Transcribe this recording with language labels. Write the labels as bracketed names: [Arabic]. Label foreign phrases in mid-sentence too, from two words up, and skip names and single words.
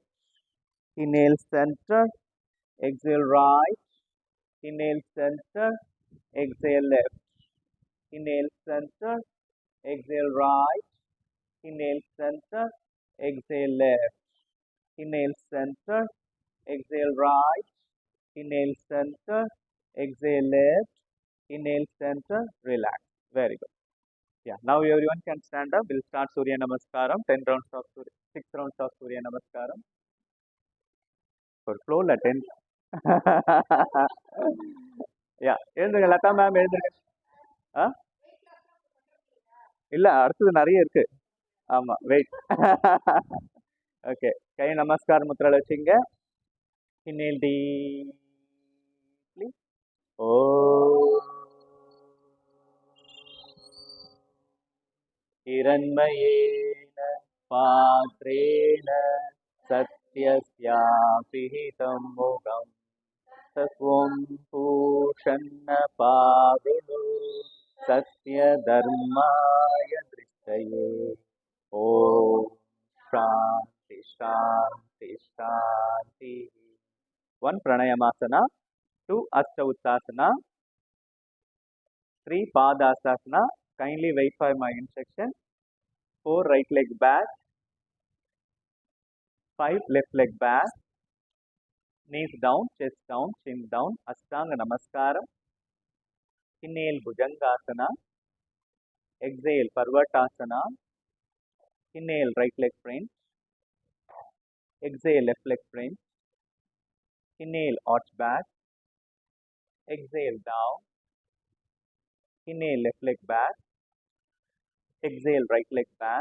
[English] inhale center, exhale right, inhale center, exhale left, inhale center, exhale right, inhale center, exhale left, inhale center, exhale right, inhale center, exhale left, inhale center, relax. Very good. Yeah, now everyone can stand up. We'll start Surya Namaskaram. 10 rounds of Surya, 6 rounds of Surya Namaskaram. For flow la 10. Yeah, [Tamil] எழுந்துங்க லதா மேம், எழுந்துங்க. இல்ல, அடுத்தது நிறைய இருக்கு. ஆமா, வெயிட். ஓகே, கை நமஸ்கார முத்திரால வச்சுங்க. [English] Inhale deeply. [Sanskrit] हिरण्मयेन पात्रेण सत्यस्यापिहितं मुखं सत्वं पूषन्न पावृणु सत्यधर्माय दृष्टये. ॐ शान्ति शान्ति शान्ति. [English] One pranayama asana. 2 Asta Uttasana, 3 Padasasana. Kindly wait for my instruction. 4 right leg back, 5 left leg back, knees down, chest down, chin down, Ashtanga Namaskaram. Inhale Bhujangasana, exhale Parvatasana, inhale right leg print, exhale left leg print, inhale arch back, exhale down, inhale left leg back, exhale right leg back,